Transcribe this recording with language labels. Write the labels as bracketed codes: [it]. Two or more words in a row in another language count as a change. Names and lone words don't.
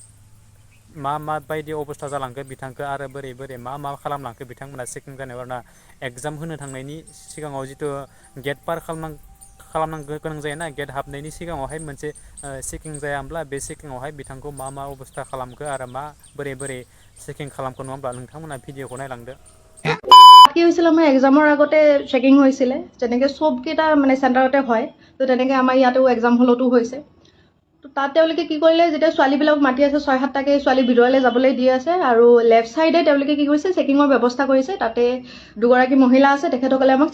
[brx] मा बायदि अबस्था जालांखो बिथांखौ आरो बोरै मा खालामलांखो बिथांमोना चेकिं जानायाव आरोना एग्जाम होनो थांनायनि सिगाङाव जिथु गेट पार खालामनांगौ गोनां जायोना गेट हाबनायनि सिगाङावहाय मोनसे चेकिं जाया होमब्ला बे चेकिङावहाय बिथांखौ मा अबस्था खालामखो आरो बोरै चेकिं खालामखो नङा होमब्ला नोंथांमोना भिडिअखौ नायलांदो [as] কি হৈছিলে আমাৰ এক্সামৰ আগতে চেকিং হৈছিলে যেনেকৈ চবকেইটা মানে চেণ্টাৰতে হয় তো তেনেকৈ আমাৰ ইয়াতেও [en] exam hall [as] হৈছে তো তাত তেওঁলোকে কি কৰিলে যেতিয়া ছোৱালীবিলাক মাতি আছে 6-7টাকৈ ছোৱালী ভিতৰলৈ যাবলৈ দি আছে আৰু [en] left side [as] তেওঁলোকে কি কৰিছে চেকিঙৰ ব্যৱস্থা কৰিছে তাতে দুগৰাকী মহিলা আছে তেখেতসকলে আমাক